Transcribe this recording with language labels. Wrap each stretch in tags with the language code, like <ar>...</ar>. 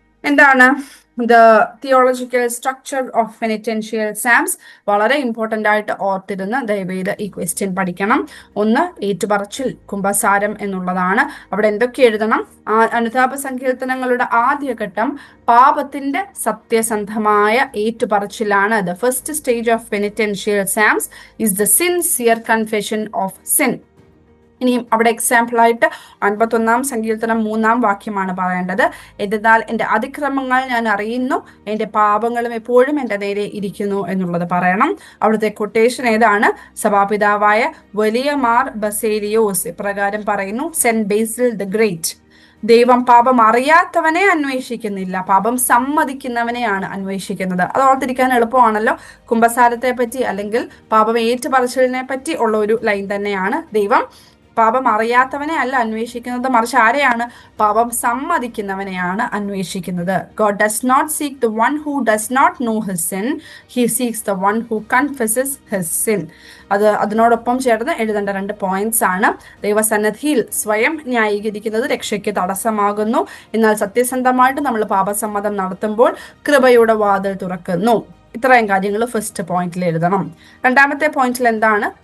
<en>എന്താണ് the theological structure of penitential psalms?</en> <ml>വളരെ important ആയിട്ട് ഓർത്തിരുന്ന് ദയവേത് ഈ ക്വസ്റ്റ്യൻ പഠിക്കണം. 1, ഏറ്റുപറച്ചിൽ, കുംഭസാരം എന്നുള്ളതാണ്. അവിടെ എന്തൊക്കെ എഴുതണം? അനുതാപ സങ്കീർത്തനങ്ങളുടെ ആദ്യഘട്ടം പാപത്തിന്റെ സത്യസന്ധമായ ഏറ്റുപറച്ചിലാണ്.</ml> <en>The first stage of penitential psalms is the sincere confession of sin.</en> <ml>ഇനിയും അവിടെ എക്സാമ്പിൾ ആയിട്ട് 51ാം സങ്കീർത്തനം 3ാം വാക്യമാണ് പറയേണ്ടത്. എന്നാൽ എൻ്റെ അതിക്രമങ്ങൾ ഞാൻ അറിയുന്നു, എൻ്റെ പാപങ്ങളും എപ്പോഴും എൻ്റെ നേരെ ഇരിക്കുന്നു എന്നുള്ളത് പറയണം. അവിടുത്തെ കൊട്ടേഷൻ ഏതാണ്? സഭാപിതാവായ വലിയ മാർ ബസേലിയോസ് ഇപ്രകാരം പറയുന്നു: സെന്റ് ബേസിൽ ദ ഗ്രേറ്റ്. ദൈവം പാപം അറിയാത്തവനെ അന്വേഷിക്കുന്നില്ല, പാപം സമ്മതിക്കുന്നവനെയാണ് അന്വേഷിക്കുന്നത്. അത് ഓർത്തിരിക്കാൻ എളുപ്പമാണല്ലോ. കുംഭസാരത്തെ പറ്റി അല്ലെങ്കിൽ പാപം ഏറ്റുപറച്ചിലിനെ പറ്റി ഉള്ള ഒരു ലൈൻ തന്നെയാണ്. ദൈവം പാപം അറിയാത്തവനെ അല്ല അന്വേഷിക്കുന്നത്, മറിച്ച് ആരെയാണ്? പാപം സമ്മതിക്കുന്നവനെയാണ് അന്വേഷിക്കുന്നത്.</ml> <en>God does not seek the one who does not know his sin, he seeks the one who confesses his sin.</en> <ml>അതിനോടൊപ്പം ചേർന്ന് എഴുതേണ്ട 2 പോയിന്റ്സ് ആണ്. ദൈവസന്നിധിയിൽ സ്വയം ന്യായീകരിക്കുന്നത് രക്ഷയ്ക്ക് തടസ്സമാകുന്നു, എന്നാൽ സത്യസന്ധമായിട്ട് നമ്മൾ പാപസമ്മതം നടത്തുമ്പോൾ കൃപയുടെ വാതിൽ തുറക്കുന്നു. ഇത്രയും കാര്യങ്ങൾ ഫസ്റ്റ് പോയിന്റിൽ എഴുതണം. 2ാമത്തെ പോയിന്റിൽ എന്താണ്?</ml>